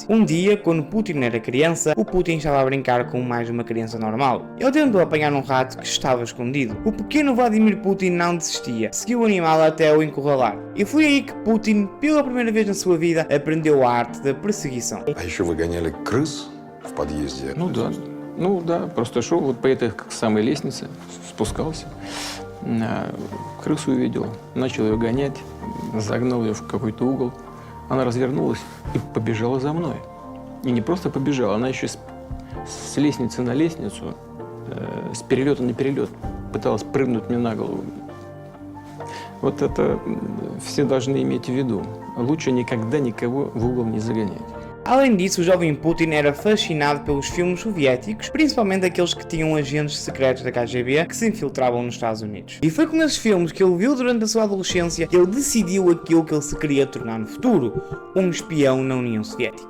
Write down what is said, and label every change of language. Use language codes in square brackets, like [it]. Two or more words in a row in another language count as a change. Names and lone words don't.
[pt] Um dia, quando Putin era criança, o Putin estava a brincar com mais uma criança normal. Ele tentou apanhar um rato que estava escondido. O pequeno Vladimir Putin não desistia, seguiu o animal até o encurralar. E foi aí que Putin, pela primeira vez na sua vida, aprendeu a arte da perseguição. [ru] А еще выгоняли крыс в подъезде. Ну да, просто шел вот по этой самой лестнице, спускался, крысу увидел, начал ее гонять, загнал ее в какой-то угол. Она развернулась и побежала за мной. И не просто побежала, она еще с лестницы на лестницу, с перелета на перелет пыталась прыгнуть мне на голову. Вот это все должны иметь в виду. Лучше никогда никого в угол не загонять. [pt] Além disso, o jovem Putin era fascinado pelos filmes soviéticos, principalmente aqueles que tinham agentes secretos da KGB que se infiltravam nos Estados Unidos. E foi com esses filmes que ele viu durante a sua adolescência que ele decidiu aquilo que ele se queria tornar no futuro, um espião na União Soviética.